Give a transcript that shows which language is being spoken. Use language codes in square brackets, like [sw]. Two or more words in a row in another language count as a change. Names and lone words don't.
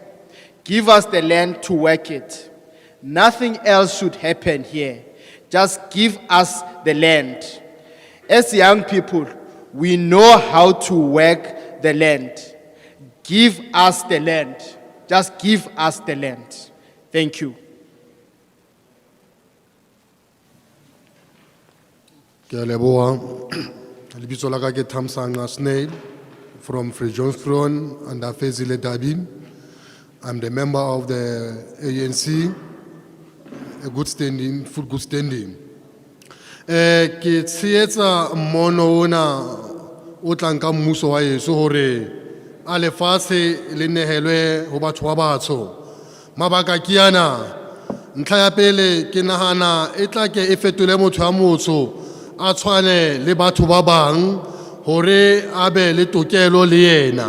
[en] Give us the land to work it. Nothing else should happen here. Just give us the land. As young people, we know how to work the land. Give us the land. Just give us the land. Thank you. [st] Ke a leboha. Lebitso la ka ke Thamsanqa Snail [en] from Freestate and Fezile Dabi. I'm the member of the ANC, a good standing, full good standing. [st] Ke tshehetsa mmono ona o tlang ka mmuso wa heso hore a lefatshe le nehelwe ho batho ba batsho. Mabaka ke ana. Ntlha ya pele ke nahana e tla ke e fetole motho ya motsho a tshwane le batho ba bang hore a be le tokelo le yena.